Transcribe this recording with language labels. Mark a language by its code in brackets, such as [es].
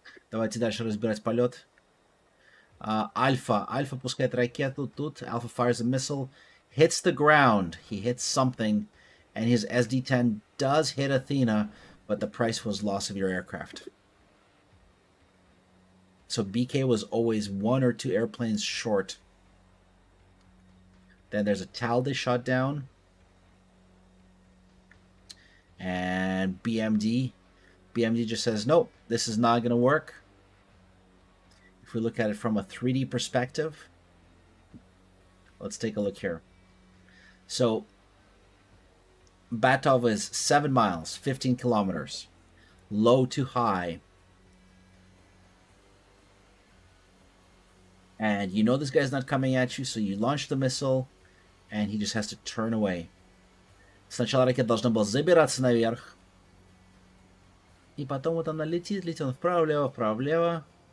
[ru] Давайте дальше разбирать полет. Альфа. Альфа пускает ракету тут. [en] Alpha fires a missile. Hits the ground. He hits something. And his SD-10 does hit Athena. But the price was loss of your aircraft. So BK was always 1 or 2 airplanes short. Then there's a TAL they shot down. And BMD. BMD just says, nope, this is not going to work. If we look at it from a 3D perspective, let's take a look here. So Batov is 7 miles, 15 kilometers, low to high. And you know this guy's not coming at you, so you launch the missile, and he just has to turn away. [ru] Сначала ракета должна была забираться наверх. И потом вот она летит он вправо-влево, вправо-влево.